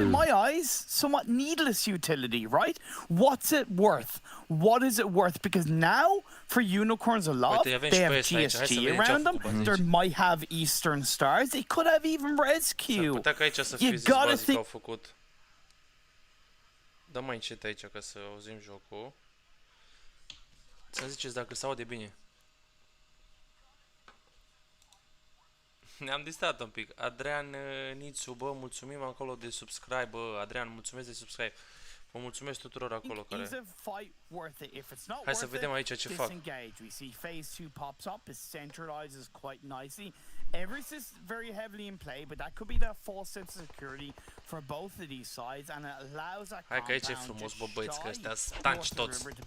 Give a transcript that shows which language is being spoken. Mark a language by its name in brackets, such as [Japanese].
[English] In my eyes, somewhat needless utility, right? What's it worth? What is it worth? Because now, for Unicorns Aloft, they have GSG around them. They might have Eastern Stars. They could have even Rescue. You gotta think. [Romanian] Dă mai încet aici ca să auzim jocul. Să-mi ziceți dacă se aude bine. Ne-am distrat un pic. Adrian Nițu, bă, mulțumim acolo de subscribe, bă. Adrian, mulțumesc de subscribe. Vă mulțumesc tuturor acolo care... Hai să vedem aici ce fac. [English] We see phase 2 pops up, it centralizes quite nicely. Everest is very heavily in play, but that could be that false sense of security for both of these sides, and it allows that [Romanian] hai că aici e frumos, bă, băieți, că ăștia stanci toți.